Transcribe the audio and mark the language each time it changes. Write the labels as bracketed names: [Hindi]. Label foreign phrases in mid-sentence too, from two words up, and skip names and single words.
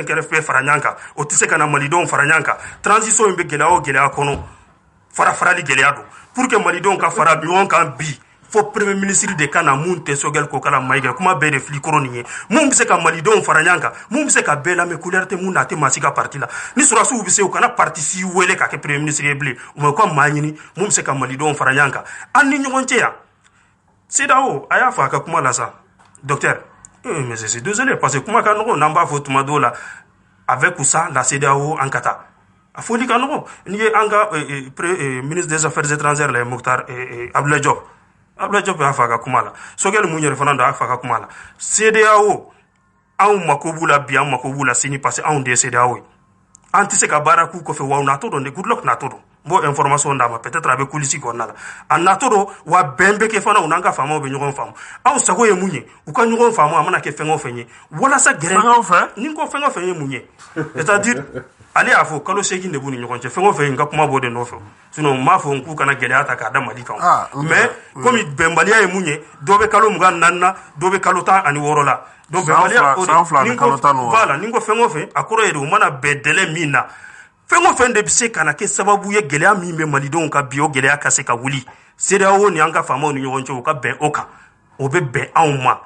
[Bambara] RFP fara ɲɔgɔn kan o tɛ se ka na malidenw fara ɲɔgɔn kan transition in bɛ gɛlɛya o gɛlɛya kɔnɔ farafarali gɛlɛya don [French] pour que [Bambara] malidenw ka fara ɲɔgɔn kan bi fo [French] premier ministre [Bambara] de ka na mun tɛ Sogɛl Kokala Mayiga kuma bɛɛ de fili kɔrɔ nin ye mun bɛ se ka malidenw fara ɲɔgɔn kan mun bɛ se ka bɛɛ lamɛn couleur tɛ mun na a tɛ maa si ka parti la ni sɔrɔdasiw bɛ se u kana parti si wele ka kɛ premier ministre ye bilen u ma u ka maa ɲini mun bɛ se ka malidenw fara ɲɔgɔn kan an ni ɲɔgɔn cɛ yan CEDEAO a y'a fɔ a ka kuma la sa [French] docteur mais je suis désolé parce que [Bambara] kuma ka nɔgɔ n'an b'a fɔ tuma dɔw la [French] avec ou sans la CEDEAO [Bambara] an ka taa a fɔli ka nɔgɔ n'i ye an ka [French] ministre des affaires étrangères [Bambara] la Mokhtar Abdoulaye Diop y'a fɔ a ka kuma la Sogɛl mun yɛrɛ fana don a y'a fɔ a ka kuma la CEDEAO anw mako b'u la bi an mako b'u la sini [French] parce que [Bambara] anw de ye CEDEAO ye an tɛ se ka baara k'u kɔfɛ wa u natɔ dɔn de Goodluck natɔ dɔn n b'o information d'a ma peut-être a bɛ coulisses kɔnɔna la a natɔ dɔn wa bɛn bɛ kɛ fana u n'an ka faamaw bɛ ɲɔgɔn faamu anw sago ye mun ye u ka ɲɔgɔn faamu a mana kɛ fɛn o fɛn ye walasa gɛrɛ ni n ko fɛn o fɛn ye mun ye c'est-à-dire ale y'a fɔ kalo 8 de b'u ni ɲɔgɔn cɛ fɛn o fɛn n ka kuma b'o de nɔfɛ sinon n m'a fɔ k'u kana gɛlɛya ta k'a da Mali kan mais komi bɛnbaliya ye mun ye dɔ bɛ kalo 24 na dɔ bɛ kalo 16 la donc bɛnbaliya voilà ni n ko fɛn o fɛn a kɔrɔ ye de u mana bɛn délai min na fɛn o fɛn de bɛ se ka na kɛ sababu ye gɛlɛya min bɛ malidenw ka bi o gɛlɛya ka se ka wuli CEDEAO ni an ka faamaw ni ɲɔgɔn cɛ u ka bɛn o kan o bɛ bɛn anw ma